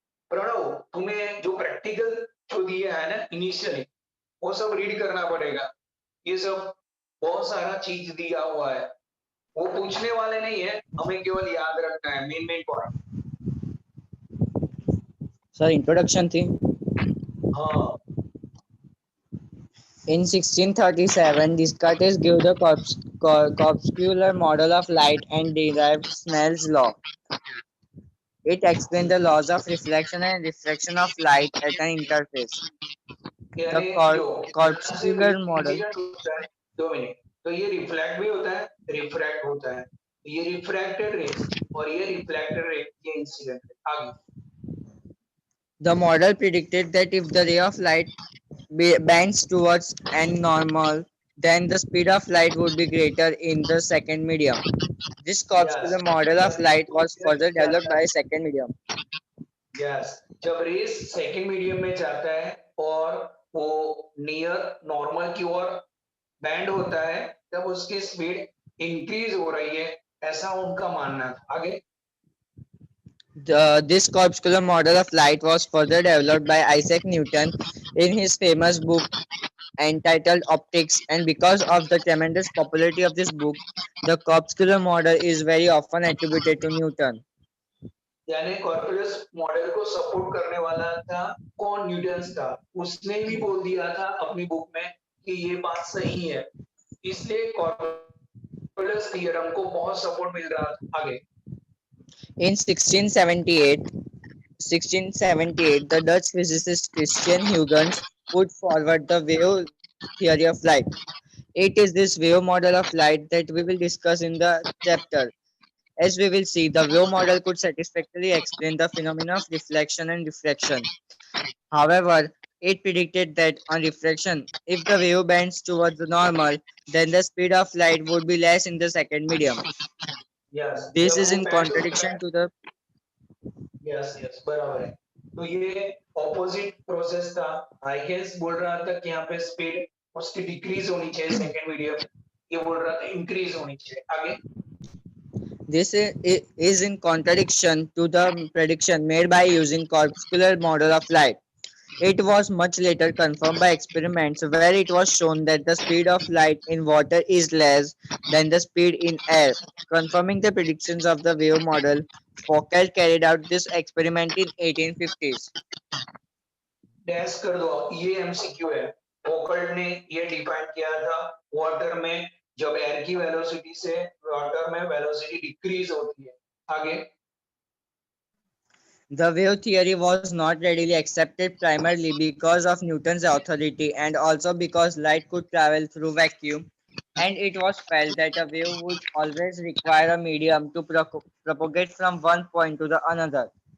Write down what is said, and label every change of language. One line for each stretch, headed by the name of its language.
Hindi: प्रणव, तुम्हें जो प्रैक्टिकल जो दिया है ना इनिशियली, वो सब रीड करना पड़ेगा। ये सब बहुत सारा चीज दिया हुआ है, वो पूछने वाले नहीं है, हमें केवल याद रखना है मेन पॉइंट। सर इंट्रोडक्शन थी। हाँ,
English: In 1637, Descartes gave the corpuscular model of light and derived Snell's law. It explained the laws of reflection and refraction of light at an interface. The
Hindi: यानी जो यहाँ से
English: corpuscular model.
Hindi: इंसिडेंट होता है, 2 minute, तो ये रिफ्लेक्ट भी होता है, रिफ्रैक्ट होता है। ये रिफ्रैक्टेड रेस और ये रिफ्लेक्टेड रे, ये इंसिडेंट है। आगे
English: The model predicted that if the ray of light bends towards n normal, then the speed of light would be greater in the second medium. This corpuscular model of light was further developed by second medium.
Hindi: Yes, जब race second medium में जाता है और वो near normal की ओर band होता है, तब उसकी स्पीड इंक्रीज हो रही है, ऐसा उनका मानना था। आगे
English: This corpuscular model of light was further developed by Isaac Newton in his famous book entitled Optics, and because of the tremendous popularity of this book, the corpuscular model is very often attributed to Newton.
Hindi: यानी कॉर्पोरस model को support करने वाला था कौन? Newton था। उसने भी बोल दिया था अपनी बुक में कि ये बात सही है, इसलिए कॉर्पोरस थ्योरम को बहुत सपोर्ट मिल रहा था। आगे
English: In 1678, the Dutch physicist Christian Huygens put forward the wave theory of light. It is this wave model of light that we will discuss in the chapter. As we will see, the wave model could satisfactorily explain the phenomena of reflection and refraction. However, it predicted that on refraction, if the wave bends towards the normal, then the speed of light would be less in the second medium.
Hindi: Yes,
English: This
Hindi: जब
English: is
Hindi: वो
English: in contradiction to the
Hindi: yes बराबर है। तो ये opposite process था। Huygens बोल रहा था कि यहाँ पे स्पीड उसकी डिक्रीज होनी चाहिए सेकंड मीडियम, ये बोल रहा था इंक्रीज होनी चाहिए। आगे
English: This is in contradiction to the prediction made by using corpuscular model of light. It was much later confirmed by experiments where it was shown that the speed of light in water is less than the speed in air. Confirming the predictions of the wave model, Foucault carried out this experiment in 1850s.
Hindi: Dash कर दो, ये MCQ है। फोकल्ट ने ये define किया था, water में जब एयर की वेलोसिटी से वाटर में वेलोसिटी डिक्रीज होती है। आगे
English: The wave theory was not readily accepted primarily because of Newton's authority and also because light could travel through vacuum, and it was felt that a wave would always require a medium to propagate from one point to the another.